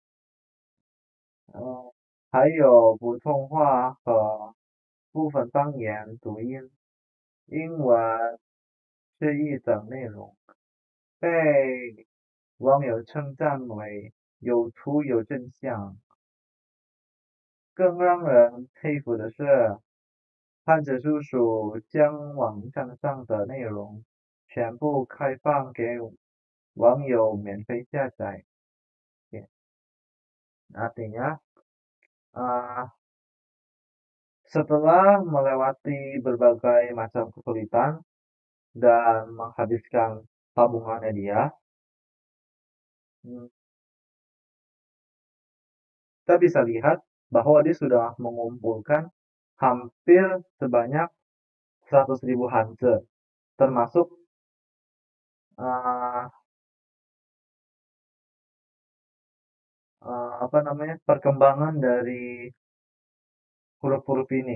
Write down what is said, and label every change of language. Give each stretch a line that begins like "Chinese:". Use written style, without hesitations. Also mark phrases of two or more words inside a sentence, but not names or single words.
Chinese: 还有普通话和部分方言读音、英文释义等内容，被网友称赞为有图有真相。更让人佩服的是，汉字叔叔将网站上的内容全部开放给网友免费下载。
Indonesian: Artinya, uh, setelah melewati berbagai macam kesulitan dan menghabiskan tabungannya dia, hmm, kita bisa lihat bahwa dia sudah mengumpulkan hampir sebanyak 100.000 hanze, termasuk uh, apa namanya perkembangan dari huruf-huruf ini.